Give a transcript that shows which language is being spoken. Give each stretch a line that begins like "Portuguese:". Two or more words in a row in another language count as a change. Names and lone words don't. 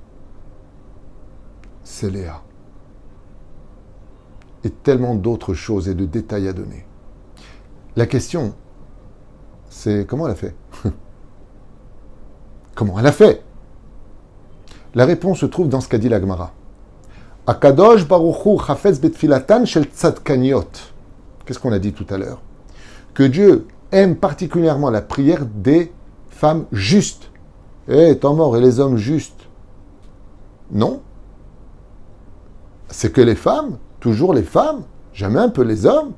French: C'est Léa. Et tellement d'autres choses et de détails à donner. La question, c'est comment elle a fait? Comment elle a fait? La réponse se trouve dans ce qu'a dit la Gemara.
Hebrew: הקדוש ברוך הוא חפץ בתפילתן של צדקניות.
French: Qu'est-ce qu'on a dit tout à l'heure? Que Dieu aime particulièrement la prière des femmes justes. Eh, tant mort, et les hommes justes? Non. C'est que les femmes, toujours les femmes, jamais un peu les hommes.